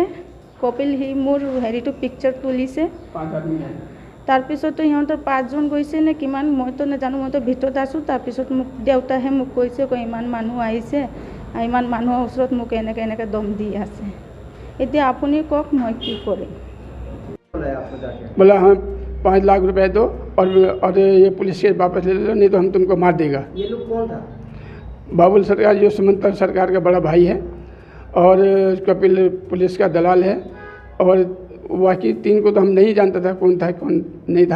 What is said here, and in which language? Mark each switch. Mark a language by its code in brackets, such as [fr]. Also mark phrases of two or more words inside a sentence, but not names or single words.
[as] কপিল সি মোৰ হেৰিটো পিকচাৰ তুলিছে। তাৰপিছতো সিহঁতৰ 5জন গৈছে নে কিমান মইতো নাজানো, মইতো ভিতৰত আছোঁ। তাৰপিছত মোক দেউতাহে মোক কৈছে ইমান মানুহ আহিছে, ইমান মানুহৰ ওচৰত মোক এনেকৈ দম দি আছে। এতিয়া আপুনি কওক মই কি কৰিম? [hi] बोला हाँ 5 लाख रुपए दो और ये पुलिस केस वापस ले लो, नहीं तो हम तुमको मार देगा। ये लोग कौन था? बाबुल सरकार जो सुमंत सरकार का बड़ा भाई है और कपिल पुलिस का दलाल है। और बाकी 3 को तो हम नहीं जानता था कौन था कौन नहीं था।